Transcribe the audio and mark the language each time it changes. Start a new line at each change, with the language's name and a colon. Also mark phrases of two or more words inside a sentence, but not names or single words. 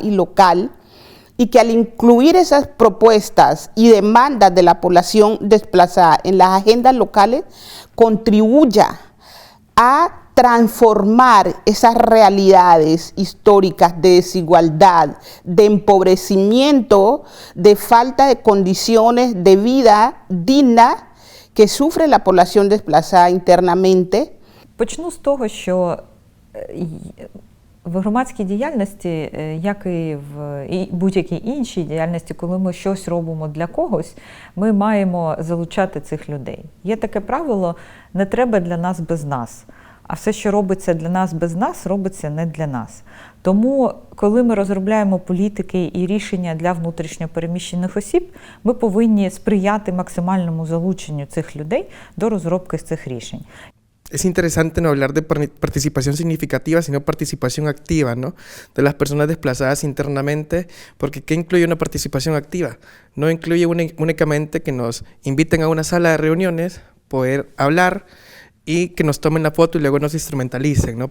Spanish: y local, y que al incluir esas propuestas y demandas de la población desplazada en las agendas locales, contribuya a transformar esas realidades históricas de desigualdad, de empobrecimiento, de falta de condiciones de vida digna que sufre la población desplazada internamente.
Ukrainian: Почну з того, що в громадській діяльності, як і в будь-якій іншій діяльності, коли ми щось робимо для когось, ми маємо залучати цих людей. Є таке правило – не треба для нас без нас. А все, що робиться для нас без нас, робиться не для нас. Тому, коли ми розробляємо політики і рішення для внутрішньо переміщених осіб, ми повинні сприяти максимальному залученню цих людей до розробки цих рішень.
Spanish: es interesante no hablar de participación significativa, sino participación activa, ¿no? De las personas desplazadas internamente, porque ¿qué incluye una participación activa? No incluye únicamente que nos inviten a una sala de reuniones, poder hablar y que nos tomen la foto y luego nos instrumentalicen, ¿no?